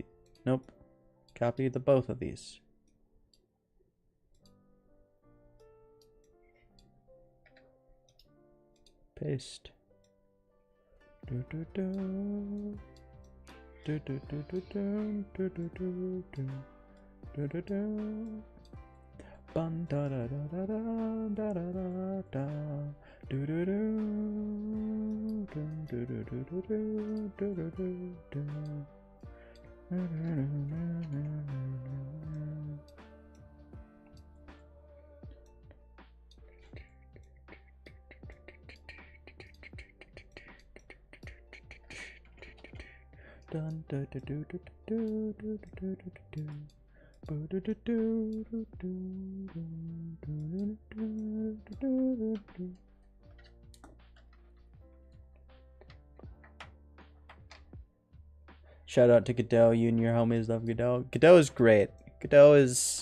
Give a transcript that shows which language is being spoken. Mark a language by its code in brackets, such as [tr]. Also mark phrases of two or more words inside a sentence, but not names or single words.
[en] Nope. Copy the both of these. Paste. Do do do. Do do do do do do do do do do do. Bun da da da da da da da da. Do do do do do do do do do do do do. Dun do do do do do do do do do. Shout out to Godot. You and your homies love Godot. Godot is great. Godot is...